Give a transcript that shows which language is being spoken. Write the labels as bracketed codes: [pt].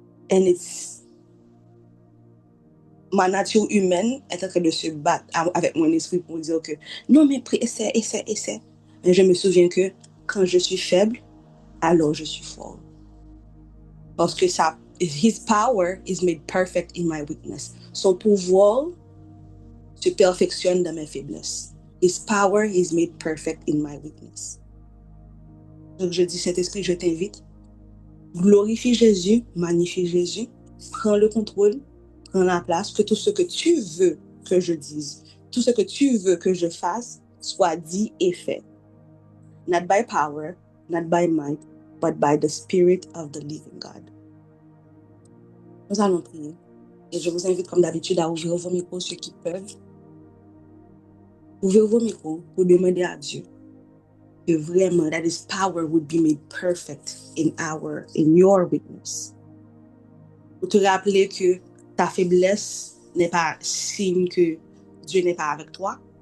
[en] And it's [fr] ma nature humaine est en train de se battre avec mon esprit pour dire que non, mais essaie. Mais je me souviens que quand je suis faible, alors je suis fort. Parce que [en] his power is made perfect in my weakness. [fr] Son pouvoir se perfectionne dans mes faiblesses. [en] His power is made perfect in my weakness. [fr] Donc je dis, Saint-Esprit, je t'invite. Glorifie Jésus, magnifie Jésus, prends le contrôle, prends la place, que tout ce que tu veux que je dise, tout ce que tu veux que je fasse, soit dit et fait. [en] Not by power, not by might, but by the Spirit of the living God. [fr] Nous allons prier. Et je vous invite, comme d'habitude, à ouvrir vos micros, ceux qui peuvent. Ouvrez vos micros pour demander à Dieu que vraiment, [en] that His power would be made perfect in your weakness. [fr] Pour te rappeler que ta faiblesse n'est pas signe que Dieu n'est pas avec toi.